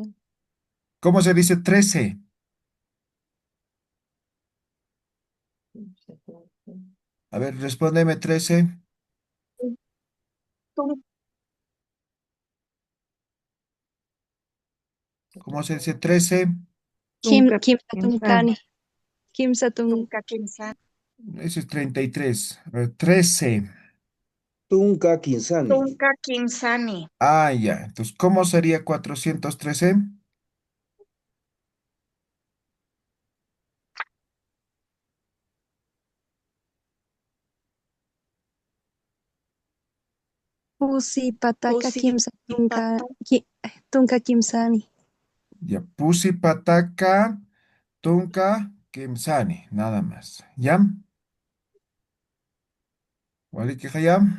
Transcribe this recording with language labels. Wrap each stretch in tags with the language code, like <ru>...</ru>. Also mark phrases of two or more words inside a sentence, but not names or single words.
<es>¿Cómo se dice 13? A ver, respóndeme 13. ¿Cómo se dice 13?</es> <ay>Tunka Kimsani. Kimsatuncani. Kimsatun. Tunca Kimsani.</ay> <es>Ese es 33. A ver, 13.</es> <ay>Tunka Kinsani. Tunca Kimsani.</ay> <es>Ah, ya. Entonces, ¿cómo sería 413?</es> <ay>Pusi Pataka Pusi Kimsatunka. Pata. Tunka Kimsani. Ya, Pusi Pataka, Tunka, Kemsani,</ay> <es>nada más. ¿Ya? ¿Vale que ya?</es>